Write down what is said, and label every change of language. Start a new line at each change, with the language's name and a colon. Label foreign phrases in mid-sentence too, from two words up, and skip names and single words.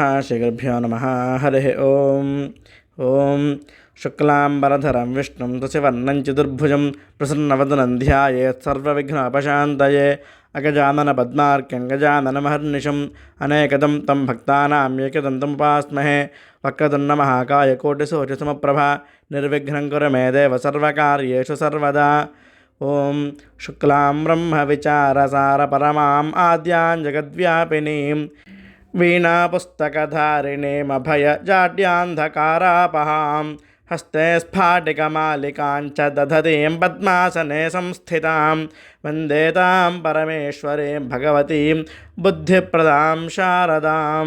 Sanskrit: శ్రీ గురుభ్యో నమః. హరి ఓం. ఓం శుక్లాంబరధరం విష్ణుం శశివర్ణం చతుర్భుజం ప్రసన్నవదనం ధ్యాయేత్ సర్వవిఘ్నోపశాంతయే. అగజానన పద్మార్కం గజాననమహర్నిశం అనేకదం తం భక్తానాం ఏకదంతముపాస్మహే. వక్రతుण्ड महाकाय कोटिसूर्यसमप्रभा निर्विघ्नं कुरु मे देव सर्वकार्येषु सर्वदा. ओं शुक्लां ब्रह्मविचारसारपरमाम् आद्यां जगद्व्यापिनीं वीणापुस्तकधारिणीमभयजाड्यान्धकारापहां हस्ते स्फाटिकमालिकां च दधतीं पद्मासने संस्थितां वन्दे तां परमेश्वरीं भगवतीं बुद्धिप्रदां शारदाम्.